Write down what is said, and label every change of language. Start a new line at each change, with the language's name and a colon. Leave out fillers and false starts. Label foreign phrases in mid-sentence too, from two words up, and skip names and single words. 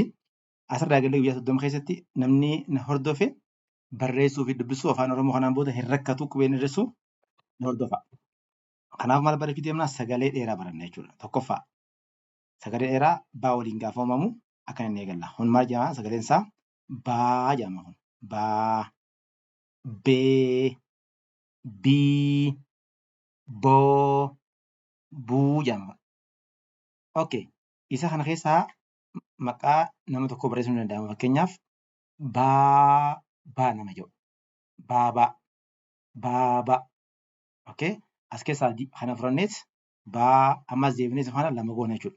Oromo: Asirraa eegallee guyyaa 30 keessatti namni na hordofe barreessuu fi dubbisuu afaan Oromoo kanaan booda hin rakkatu qubeen irrisu na hordofa. Kanaaf maal barachuu deemnaa? Sagalee dheeraa baranna jechuudha. Tokkoffaa. Sagalee dheeraa baa waliin gaafa uumamu akkana inni eegalla. Kun maal jedhama? Sagaleen isaa baa jedhama kun. Baa, bee, bii, boo, buu jedhama. Okay. Isa kana keessaa maqaa nama tokkoo barreessuun ni danda'ama. Fakkeenyaaf baa nama jedhu. Baabaa, baabaa. Okay. As keessaa kana furannees baa ammas deebinees afaan lama goona jechuudha.